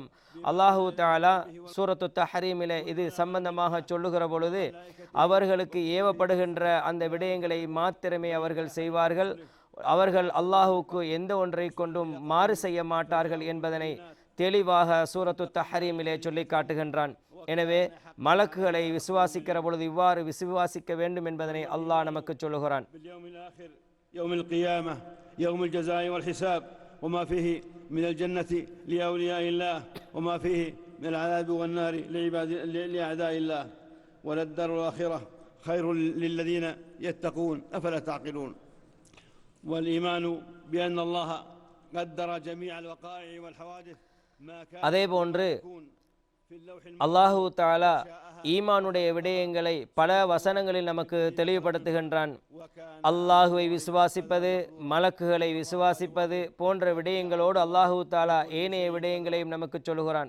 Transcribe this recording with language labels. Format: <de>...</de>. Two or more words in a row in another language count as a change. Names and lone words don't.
<ar>الله تعالى</ar> <ta>சூரத்து தஹரீமிலே இது சம்பந்தமாக சொல்லுகிற பொழுது அவர்களுக்கு ஏவப்படுகின்ற அந்த விடயங்களை மாத்திரமே அவர்கள் செய்வார்கள், அவர்கள் அல்லாஹுக்கு எந்த ஒன்றை கொண்டும் மாறு செய்ய மாட்டார்கள் என்பதனை தெளிவாக சூரத்து தஹரீமிலே சொல்லி காட்டுகின்றான். எனவே மலக்குகளை விசுவாசிக்கிற பொழுது இவ்வாறு விசுவாசிக்க வேண்டும் என்பதனை அல்லாஹ் நமக்கு சொல்லுகிறான்.</ta> <ar>يوم القيامة يوم الجزاء والحساب وما فيه من الجنة لأولياء الله وما فيه من العذاب والنار لأعداء الله وللدار الآخرة خير للذين يتقون أفلا تعقلون. والإيمان بأن الله قدر جميع الوقائع والحوادث ما كان</ar> <ta>அதேபோன்று</ta> <ar>الله تعالى</ar> <ta>ஈமானுடைய விடயங்களை பல வசனங்களில் நமக்கு தெளிவுபடுத்துகின்றான். அல்லாஹுவை விசுவாசிப்பது, மலக்குகளை விசுவாசிப்பது போன்ற விடயங்களோடு</ta> <ar>الله تعالى</ar> <ta>ஏனைய விடயங்களையும் நமக்கு சொல்கிறான்.</ta>